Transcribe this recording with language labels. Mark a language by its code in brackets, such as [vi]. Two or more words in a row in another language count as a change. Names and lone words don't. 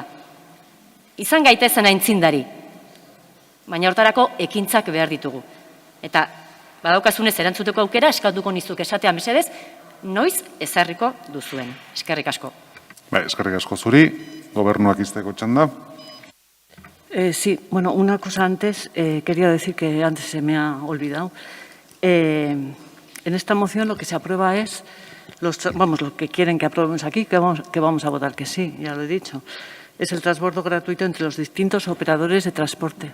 [eu] Izan gaitezen aintzindari, baina hortarako ekintzak behar ditugu. Eta badaukazunez erantzuteko aukera, eskatuko nizuk esatea mesedez, noiz ezarriko duzuen. Eskerrik asko. Eskerrik asko zuri, gobernuak izteko txanda. [es] Sí, bueno, una cosa antes, quería decir que antes se me ha olvidado. En esta moción lo que se aprueba es, lo que quieren que aprobemos aquí, que vamos a votar que sí, ya lo he dicho. Es el transbordo gratuito entre los distintos operadores de transporte.